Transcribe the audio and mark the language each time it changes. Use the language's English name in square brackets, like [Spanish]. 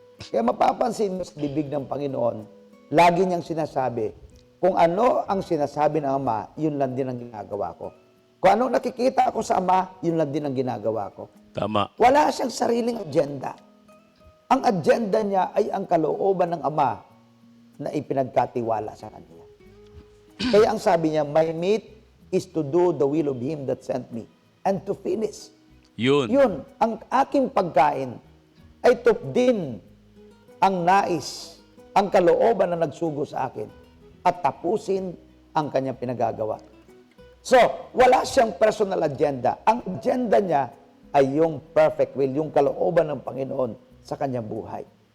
[Filipino] Kaya mapapansin mo sa bibig ng Panginoon, lagi niyang sinasabi, kung ano ang sinasabi ng Ama, yun lang din ang ginagawa ko. Kung ano nakikita ako sa Ama, yun lang din ang ginagawa ko. Tama. Wala siyang sariling agenda. Ang agenda niya ay ang kalooban ng Ama na ipinagkatiwala sa Kanya. Kaya ang sabi niya, [English] my meat is to do the will of Him that sent me and to finish. [Filipino] Yun. Yun, ang aking pagkain ay tupdin ang nais, ang kalooban na nagsugo sa akin at tapusin ang kanyang pinagagawa. So, wala siyang personal agenda. Ang agenda niya ay yung perfect will, yung kalooban ng Panginoon sa kanyang buhay.